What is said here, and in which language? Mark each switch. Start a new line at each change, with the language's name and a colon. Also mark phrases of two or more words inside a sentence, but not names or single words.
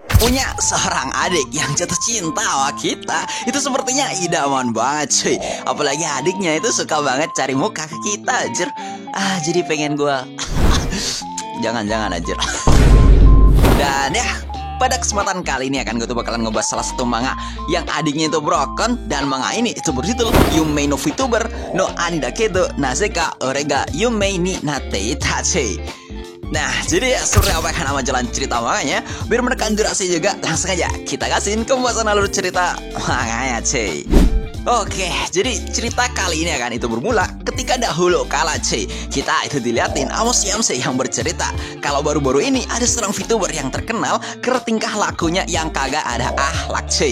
Indonesian: punya seorang adik yang jatuh cinta sama kita. Itu sepertinya idaman banget cuy. Apalagi adiknya itu suka banget cari muka ke kita anjir. Jadi pengen gua jangan anjir. Dan ya, pada kesempatan kali ini gue tuh bakalan ngebahas salah satu manga yang adiknya itu broken. Dan manga ini itu berjudul Yumei no VTuber no Andakedo Nazeka Orega Yumei ni Natte Itachi. Nah, jadi ya seperti apa kan nama jalan cerita manganya. Biar menekan durasi juga, langsung aja kita kasihin pembahasan alur cerita manganya cuy. Oke, jadi cerita kali ini itu bermula ketika dahulu kala cuy. Kita itu diliatin sama Siamse yang bercerita kalau baru-baru ini ada seorang VTuber yang terkenal karena tingkah lakunya yang kagak ada akhlak cuy.